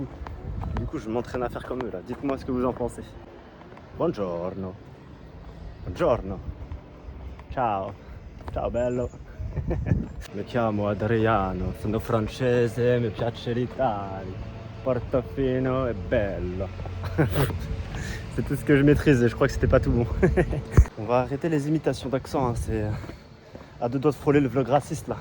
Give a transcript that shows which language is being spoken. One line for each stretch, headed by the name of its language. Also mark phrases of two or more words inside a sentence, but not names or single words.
French: Du coup, je m'entraîne à faire comme eux là. Dites-moi ce que vous en pensez.
Italian: Buongiorno. Buongiorno. Ciao. Ciao bello. Mi chiamo Adriano, sono francese, mi piace l'Italia. Portofino è bello.
French: C'est tout ce que je maîtrise et je crois que c'était pas tout bon. On va arrêter les imitations d'accent, hein. C'est à 2 doigts de frôler le vlog raciste là.